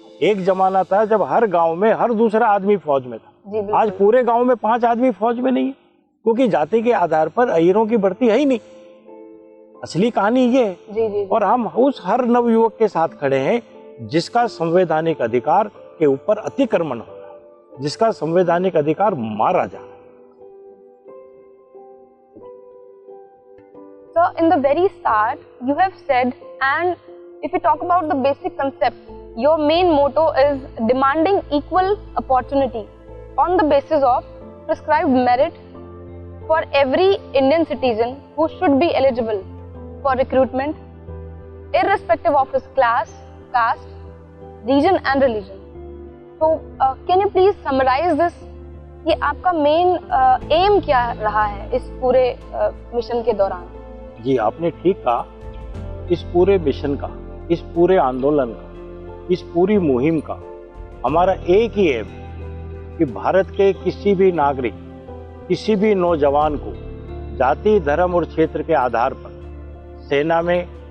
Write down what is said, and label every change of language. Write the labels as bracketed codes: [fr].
[hi] एक जमाना था जब हर गांव में हर दूसरा आदमी फौज में था, आज पूरे गांव में 5 आदमी फौज में नहीं है, क्योंकि जाति के आधार पर अहिरों की भर्ती है ही नहीं। असली कहानी ये है। और हम उस हर नवयुवक के साथ खड़े हैं जिसका संवैधानिक अधिकार के ऊपर अतिक्रमण हो रहा है, जिसका संवैधानिक अधिकार मारा जा रहा है। [en] So in the very start, you have said, and if we talk about the basic concept, your main motto is demanding equal opportunity on the basis of prescribed merit for every Indian citizen who should be eligible for recruitment, irrespective of his class, caste, region and religion. So can you please summarize this? [hi] ये आपका main M क्या रहा है इस पूरे mission के दौरान? जी, आपने ठीक कहा। इस पूरे मिशन का, इस पूरे आंदोलन का, इस पूरी मुहिम का हमारा एक ही एम कि भारत के किसी भी नागरिक, किसी भी नौजवान को जाति, धर्म और क्षेत्र के आधार पर सेना में